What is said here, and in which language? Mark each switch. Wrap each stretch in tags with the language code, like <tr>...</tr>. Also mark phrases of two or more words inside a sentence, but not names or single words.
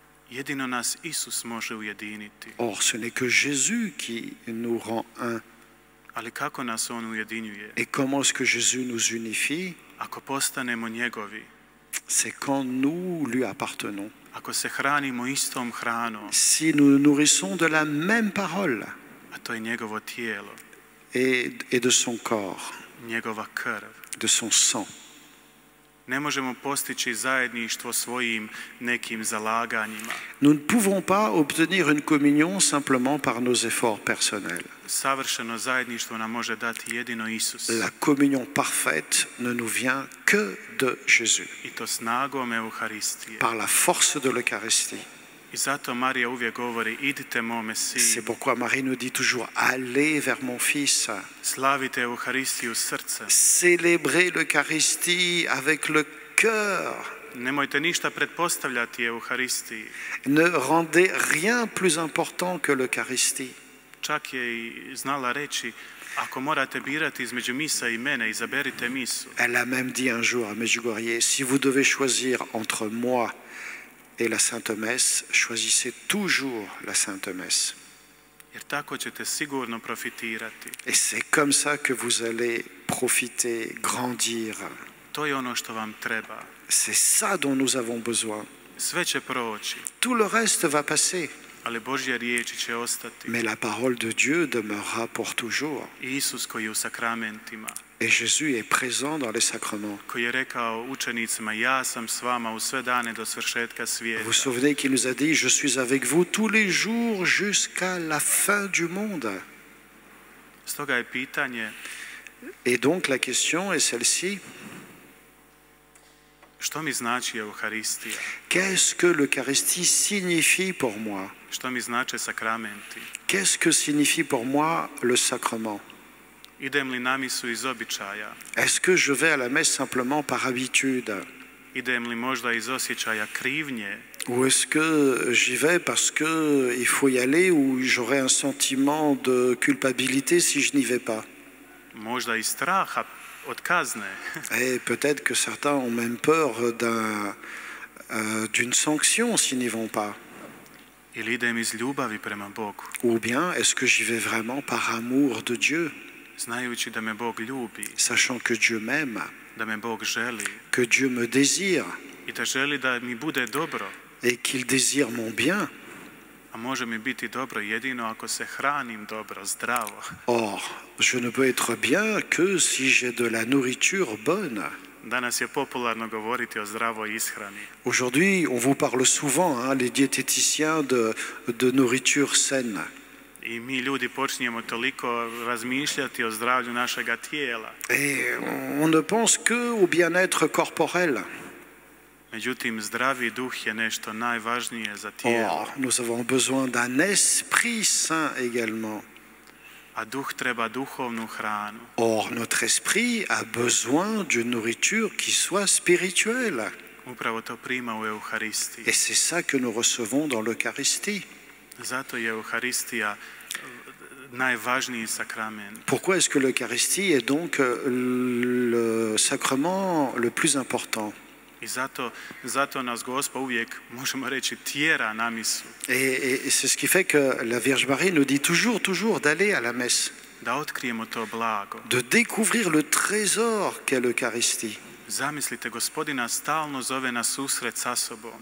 <hr>Jedino nas Isus može ujediniti.</hr> <fr>Or, ce n'est que Jésus qui nous rend un.</fr> <hr>Ali kako nas on ujedinjuje?</hr> <fr>Et comment est-ce que Jésus nous unifie?</fr> <hr>Ako postanemo njegovi,</hr> <fr>C'est quand nous lui appartenons.</fr> <hr>ako se hranimo istom hranom,</hr> <fr>Si nous nous nourrissons de la même parole</fr> <hr>a to je njegovo tijelo,</hr> <fr>et de son corps,</fr> <hr>njegova krv.</hr> <fr>de son sang,</fr> <hr>Ne možemo postići zajedništvo svojim nekim zalaganjima.</hr> <fr>nous ne pouvons pas obtenir une communion simplement par nos efforts personnels.</fr> <hr>Savršeno zajedništvo nam može dati jedino Isus.</hr> <fr>La communion parfaite ne nous vient que de Jésus,</fr> <hr>I to snagom Euharistije.</hr> <fr>par la force de l'Eucharistie.</fr> <hr>I zato Marija uvijek govori, idite mome</hr> <fr>C'est</fr> <hr>sinu,</hr> <fr>pourquoi Marie nous dit toujours, allez vers mon fils,</fr> <hr>slavite Euharistiju srcem.</hr> <fr>célébrez l'Eucharistie avec le cœur.</fr> <hr>Nemojte ništa pretpostavljati Euharistiji.</hr> <fr>Ne rendez rien plus important que l'Eucharistie.</fr> <hr>Čak je i znala reći, ako morate birati između misa i mene, izaberite misu.</hr> <fr>Elle a même dit un jour à Medjugorje, si vous devez choisir entre moi et la Sainte Messe, choisissez toujours la Sainte Messe.</fr> <hr>Jer tako ćete sigurno profitirati.</hr> <fr>Et c'est comme ça que vous allez profiter, grandir.</fr> <hr>To je ono što vam treba.</hr> <fr>C'est ça dont nous avons besoin.</fr> <hr>Sve će proći,</hr> <fr>Tout le reste va passer,</fr> <hr>ali Božje riječi će ostati.</hr> <fr>mais la parole de Dieu demeurera pour toujours.</fr> <hr>I Isus koji je u sakramentima,</hr> <fr>Et Jésus est présent dans les sacrements.</fr> <hr>koji je rekao učenicima, ja sam s vama u sve dane do svršetka</hr> <fr>Vous</fr> <hr>svijeta.</hr> <fr>vous souvenez qu'il nous a dit, je suis avec vous tous les jours jusqu'à la fin du monde.</fr> <hr>Stoga je pitanje,</hr> <fr>Et donc la question est celle-ci,</fr> <hr>što mi znači Euharistija?</hr> <fr>qu'est-ce que l'Eucharistie signifie pour moi?</fr> <hr>Što mi znače sakramenti?</hr> <fr>Qu'est-ce que signifie pour moi le sacrement?</fr> <hr>Idem li na misu iz običaja?</hr> <fr>Est-ce que je vais à la messe simplement par habitude?</fr> <hr>Idem li možda iz osjećaja krivnje?</hr> <fr>Ou est-ce que j'y vais parce qu'il faut y aller ou j'aurai un sentiment de culpabilité si je n'y vais pas?</fr> <hr>Možda iz straha od kazne?</hr> <fr>Et peut-être que certains ont même peur d'une sanction s'ils n'y vont pas.</fr> <hr>Ili idem iz ljubavi prema Bogu,</hr> <fr>Ou bien est-ce que j'y vais vraiment par amour de Dieu,</fr> <hr>znajući da me Bog ljubi,</hr> <fr>sachant que Dieu m'aime,</fr> <hr>da me Bog želi</hr> <fr>que Dieu me désire</fr> <hr>i da želi da mi bude dobro.</hr> <fr>et qu'il désire mon bien?</fr> <hr>A može mi biti dobro jedino ako se hranim dobro, zdravo.</hr> <fr>Or, je ne peux être bien que si j'ai de la nourriture bonne.</fr> <hr>Danas je popularno govoriti o zdravoj ishrani.</hr> <fr>Aujourd'hui, on vous parle souvent, hein, les diététiciens, de nourriture saine.</fr> <hr>I mi ljudi počinjemo toliko razmišljati o zdravlju našega tijela.</hr> <fr>Et on ne pense que au bien-être corporel.</fr> <hr>Međutim, zdravi duh je nešto najvažnije za tijelo.</hr> <fr>Or, nous avons besoin d'un esprit saint également.</fr> <hr>A duh treba duhovnu hranu.</hr> <fr>Or, notre esprit a besoin d'une nourriture qui soit spirituelle.</fr> <hr>Upravo to prima u Euharistiji.</hr> <fr>Et c'est ça que nous recevons dans l'Eucharistie.</fr> <hr>Zato je Euharistija najvažniji sakrament.</hr> <fr>Pourquoi est-ce que l'Eucharistie est donc le sacrement le plus important?</fr> <hr>I zato nas Gospod uvijek, možemo reći, tjera na misu.</hr> <fr>Et c'est ce qui fait que la Vierge Marie nous dit toujours d'aller à la messe,</fr> <hr>Da otkrijemo to blago.</hr> <fr>de découvrir le trésor qu'est l'Eucharistie.</fr> <hr>Zamislite, Gospodina stalno zove na susret sa sobom.</hr>